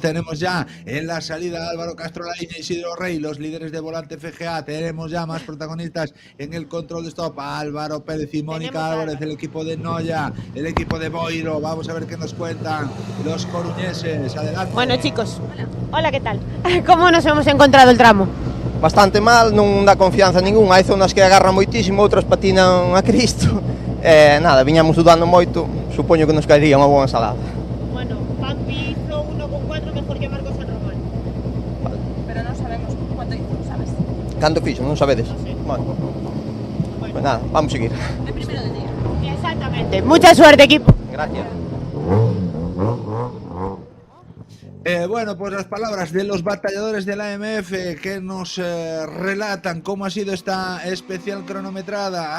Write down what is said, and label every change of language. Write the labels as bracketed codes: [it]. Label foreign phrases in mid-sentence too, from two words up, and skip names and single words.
[es] Tenemos ya en la salida Álvaro Castro Laíña y Isidro Rey, los líderes de Volante FGA. Tenemos ya más protagonistas en el control de stop, Álvaro Pérez y Mónica Álvarez, el equipo de Noya, el equipo de Boiro. Vamos a ver qué nos cuentan los coruñeses. Adelante. Bueno, chicos, hola, ¿qué tal? ¿Cómo nos hemos encontrado el tramo? [gl] Bastante mal, non dá confianza ningún. Hai zonas que agarran moitísimo, outras patinan a Cristo. Nada, viñamos dudando moito. Supoño que nos caería unha boa ensalada. [es] Bueno, Pampi hizo 1,4 mejor que Marcos San Román. Vale. [gl] Pero non sabemos [es] cuánto hizo, [gl] sabes? Canto fixo, non sabedes? [es] Bueno. Pues nada, vamos a seguir. De primero del día. Exactamente. Mucha suerte, equipo. Gracias. Bueno, pues las palabras de los batalladores de la AMF que nos relatan cómo ha sido esta especial cronometrada.